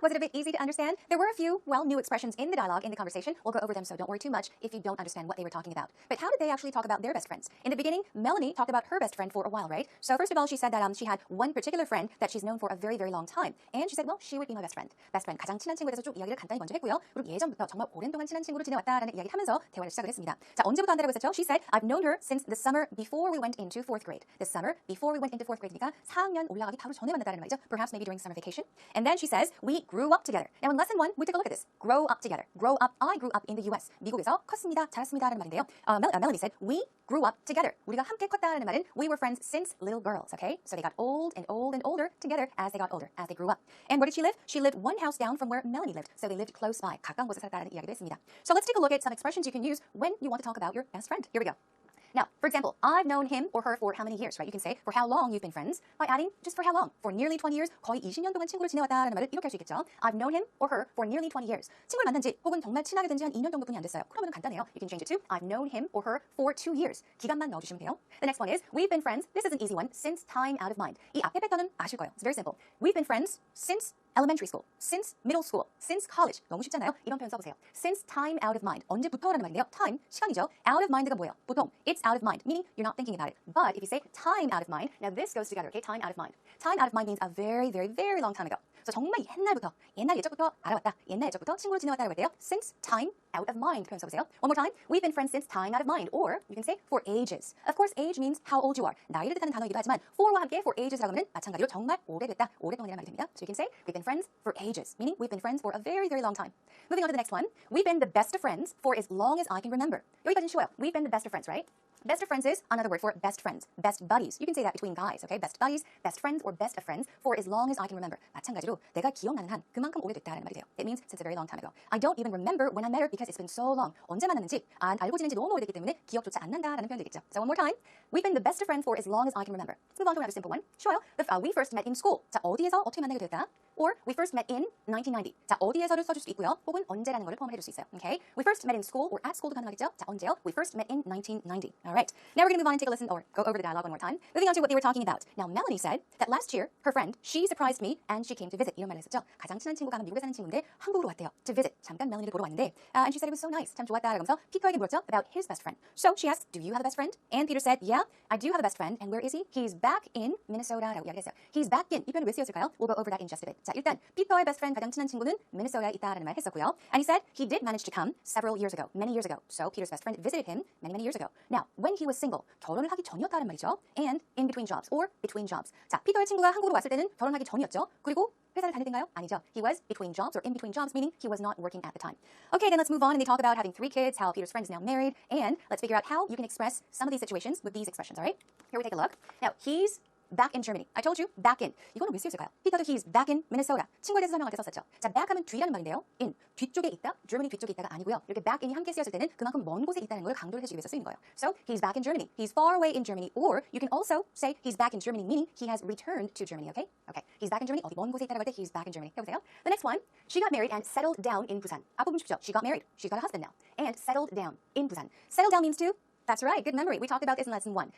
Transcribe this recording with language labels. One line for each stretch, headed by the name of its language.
English: Was it a bit easy to understand? There were a few, new expressions in the dialogue, in the conversation. We'll go over them, so don't worry too much if you don't understand what they were talking about. But how did they actually talk about their best friends? In the beginning, Melanie talked about her best friend for a while, right? So first of all, she said that she had one particular friend that she's known for a very, very long time. And she said, well, she would be my best friend.
Korean: Best friend, 가장 친한 친구에 대해서 쭉 이야기를 간단히 먼저 했고요. 그리고 예전부터 정말 오랜 동안 친한 친구로 지내왔다라는 이야기를 하면서 대화를 시작을 했습니다. 자, 언제부터 한다라고 했었죠?
English: She said, I've known her since the summer before we went into 4th grade. The summer before we went into 4th grade니까
Korean: 4학년 올라가기 바로 전에 만났다는 말이죠.
English: Perhaps maybe during summer vacation. And then she says, we grew up together. Now in lesson 1, we took a look at this. Grow up together. Grow up. I grew up in the US.
Korean: 미국에서 컸습니다. 자랐습니다라는 말인데요.
English: Melanie said, we grew up together.
Korean: 우리가 함께 컸다라는 말은
English: we were friends since little girls, okay? So they got old and older together as they got older, as they grew up. And where did she live? She lived one house down from where Melanie lived. So they lived close by.
Korean: 가까운 곳에 살았다는 이야기도 했습니다.
English: So let's take a look at some expressions you can use when you want to talk about your best friend. Here we go. Now, for example, I've known him or her for how many years, right? You can say for how long you've been friends by adding just for how long. For nearly 20 years,
Korean: 거의 20년 동안 친구로 지내왔다라는 말을 이렇게 할 수 있겠죠.
English: I've known him or her for nearly 20 years.
Korean: 친구를 만난 지 혹은 정말 친하게 된 지 한 2년 정도뿐이 안 됐어요. 그러면 간단해요.
English: You can change it to I've known him or her for 2 years.
Korean: 기간만 넣어주시면 돼요.
English: The next one is we've been friends. This is an easy one. Since time out of mind.
Korean: 이 앞에 패턴은 아실 거예요.
English: It's very simple. We've been friends since elementary school, since middle school, since college.
Korean: 너무 쉽잖아요. 이런 표현 써보세요.
English: Since time out of mind.
Korean: 언제부터라는 말인데요. Time, 시간이죠.
English: Out of mind가
Korean: 뭐예요?
English: 보통 it's out of mind, meaning you're not thinking about it. But if you say time out of mind, now this goes together, okay? Time out of mind. Time out of mind means a very, very, very long time ago.
Korean: So 정말 옛날부터, 옛날 예적부터 알아왔다. 옛날 예적부터 친구로 지내왔다라고 할 때요.
English: Since time out of mind
Korean: 표현 써보세요.
English: One more time. We've been friends since time out of mind. Or you can say for ages. Of course, age means how old you are.
Korean: 나이를 뜻하는 단어이기도 하지만 for와 함께 for ages라고 하면 마찬가지로 정말 오래됐다, 오랫동안이라는 말이 됩니다.
English: So you can say we've been friends for ages, meaning we've been friends for a very, very long time. Moving on to the next one. We've been the best of friends for as long as I can remember.
Korean: 여기까지는 쉬워요.
English: We've been the best of friends, right? Best of friends is another word for best friends, best buddies. You can say that between guys, okay? Best buddies, best friends, or best of friends for as long as I can remember.
Korean: 마찬가지로 내가 기억나는 한 그만큼 오래됐다라는 말이 돼요.
English: It means since a very long time ago. I don't even remember when I met her because it's been so long.
Korean: 언제 만났는지 알고 지낸 지 너무 오래됐기 때문에 기억조차 안 난다라는 표현 되겠죠.
English: So one more time. We've been the best of friends for as long as I can remember. Let's move on to another simple one.
Korean: 쉬워요.
English: We first met in school.
Korean: 자, 어디에서 어떻게 만나게 됐다?
English: Or we first met in 1990.
Korean: 자, 어디에서를 써줄 수도 있고요. 혹은 언제라는 거를 포함해 줄 수 있어요.
English: Okay? We first met in school or at school도
Korean: 가능하겠죠? 자, 언제요?
English: We first met in 1990. All right. Now we're going to move on and take a listen or go over the dialogue one more time. Moving on to what they were talking about. Now, Melanie said that last year, her friend, she surprised me and she came to visit.
Korean: 이런 말을 했었죠. 가장 친한 친구가 미국에 사는 친구인데 한국으로 왔대요.
English: To visit.
Korean: 잠깐 멜로니를 보러 왔는데
English: and she said it was so nice.
Korean: 참 좋았다. 라면서 피터에게 물었죠.
English: About his best friend. So she asked, do you have a best friend? And Peter said, yeah, I do have a best friend. And where is he? He's back in Minnesota.
Korean: 라고 이야기했어요.
English: He's back in.
Korean: 이 표현을 왜 쓰였을까요?
English: We'll go over that in just a bit.
Korean: 자, 일단 피터의 best friend 가장 친한 친구는 미네소타에 있다라는 말 했었고요.
English: And he said he did manage to come several years ago, many years ago. So Peter's best friend visited him many years ago. Now, when he was single,
Korean: 결혼을 하기 전이었다는 말이죠.
English: And in between jobs or between jobs.
Korean: 자, 피터의 친구가 한국으로 왔을 때는 결혼하기 전이었죠. 그리고 회사를 다닐 때인가요? 아니죠.
English: He was between jobs or in between jobs, meaning he was not working at the time. Okay, then let's move on and they talk about having 3 kids, how Peter's friend is now married, and let's figure out how you can express some of these situations with these expressions, all right? Here we take a look. Now, he's back in Germany. I told you, back in.
Korean: 이거는 왜 쓰였을까요?
English: 피터도 he's back in Minnesota.
Korean: 친구에 대해서 설명할 때 썼었죠. 자, back 하면 뒤라는 말인데요. in, 뒤쪽에 있다, Germany 뒤쪽에 있다가 아니고요. 이렇게 back in이 함께 쓰였을 때는 그만큼 먼 곳에 있다는 걸 강조를 해주기 위해서 쓰이는 거예요.
English: So, he's back in Germany. He's far away in Germany. Or, you can also say he's back in Germany, meaning he has returned to Germany, okay? Okay, he's back in Germany.
Korean: 어디 먼 곳에 있다라고 할 때
English: he's back in Germany.
Korean: 해보세요.
English: The next one, she got married and settled down in Busan.
Korean: 앞부분 쉽죠?
English: She got married. She's got a husband now. And settled down in Busan. Settle down means to That's right, good memory. We talked about this in lesson 1.